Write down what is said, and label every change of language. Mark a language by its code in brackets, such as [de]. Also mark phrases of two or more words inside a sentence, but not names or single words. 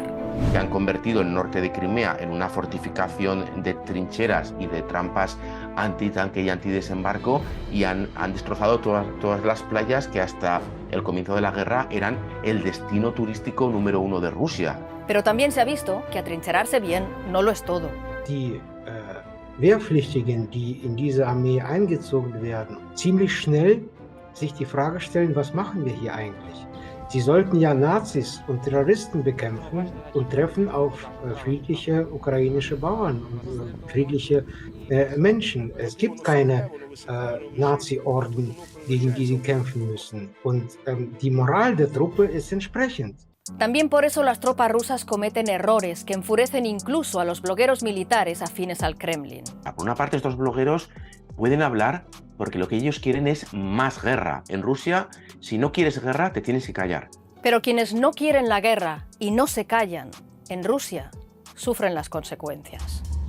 [es] Que han convertido el norte de Crimea en una fortificación de trincheras y de trampas antitanque y antidesembarco y han destrozado todas las playas que hasta el comienzo de la guerra eran el destino turístico número 1 de Rusia. Pero también se ha visto que atrincherarse bien no lo es todo. [de] Die Wehrpflichtigen, die in diese Armee eingezogen werden, ziemlich schnell sich die Frage stellen, was machen wir hier eigentlich? Sie sollten ja Nazis und Terroristen bekämpfen und treffen auf friedliche ukrainische Bauern und friedliche Menschen. Es gibt keine Nazi-Orden, gegen die sie kämpfen müssen. Und die Moral der Truppe ist entsprechend. [es] También por eso las tropas rusas cometen errores que enfurecen incluso a los blogueros militares afines al Kremlin. Por una parte, estos blogueros pueden hablar porque lo que ellos quieren es más guerra. En Rusia, si no quieres guerra, te tienes que callar. Pero quienes no quieren la guerra y no se callan, en Rusia, sufren las consecuencias.